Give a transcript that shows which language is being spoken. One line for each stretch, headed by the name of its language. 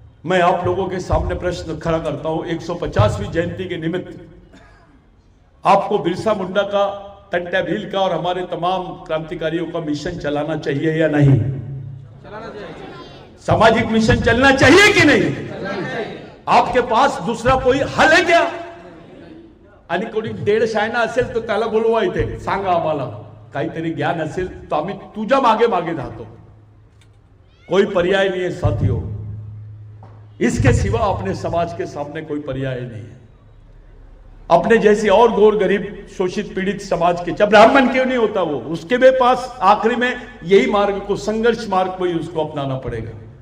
Hindi: मैं आप लोगों के सामने प्रश्न खड़ा करता हूं। 150वीं जयंती के निमित्त आपको बिरसा मुंडा का, टंट्या भील का और हमारे तमाम क्रांतिकारियों का मिशन चलाना चाहिए या नहीं? चलाना चाहिए। सामाजिक मिशन चलना चाहिए कि नहीं? आपके पास दूसरा कोई हल है क्या?
Marathi: आणि कोणी देड शायना असेल तर त्याला बोलवा इथे, सांगा आम्हाला काहीतरी ज्ञान असेल तो आम्ही तुझ्या मागे मागे जातो।
Hindi: कोई पर्याय नहीं है साथियों, इसके सिवा अपने समाज के सामने कोई पर्याय नहीं है। अपने जैसी और गौर गरीब शोषित पीड़ित समाज के, चाहे ब्राह्मण क्यों नहीं होता वो, उसके भी पास आखिरी में यही मार्ग को, संघर्ष मार्ग को ही उसको अपनाना पड़ेगा।